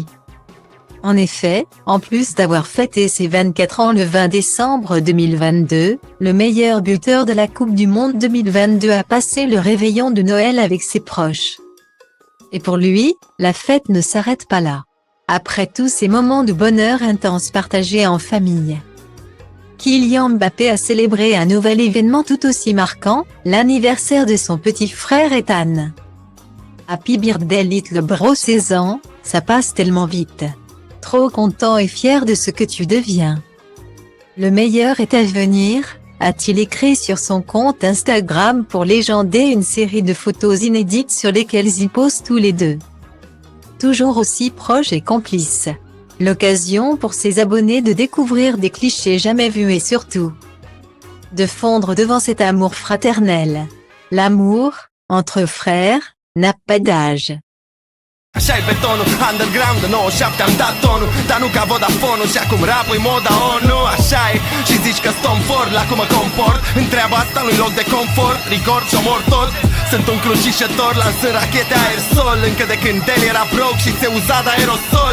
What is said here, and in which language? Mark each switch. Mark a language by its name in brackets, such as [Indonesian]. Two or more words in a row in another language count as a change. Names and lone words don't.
[French] En effet, en plus d'avoir fêté ses 24 ans le 20 décembre 2022, le meilleur buteur de la Coupe du monde 2022 a passé le réveillon de Noël avec ses proches. Et pour lui, la fête ne s'arrête pas là. Après tous ces moments de bonheur intense partagés en famille, Kylian Mbappé a célébré un nouvel événement tout aussi marquant, l'anniversaire de son petit frère Ethan. [English] Happy birthday little bro, [French] 16 ans, ça passe tellement vite. Trop content et fier de ce que tu deviens. Le meilleur est à venir, a-t-il écrit sur son compte Instagram pour légender une série de photos inédites sur lesquelles ils posent tous les deux. Toujours aussi proches et complices. L'occasion pour ses abonnés de découvrir des clichés jamais vus et surtout de fondre devant cet amour fraternel. L'amour, entre frères, n'a pas d'âge. [Romanian] Așa-i betonul, underground, 97 am dat tonul, dar nu ca Vodafone și acum rap-ul moda ONU. Așa-i, și zici că stom fort la cum mă comport, în treaba asta nu-i loc de confort, record și omor tot. Sunt un crucișător, lansând rachete aerosol, încă de când el era broke și se uza de aerosol.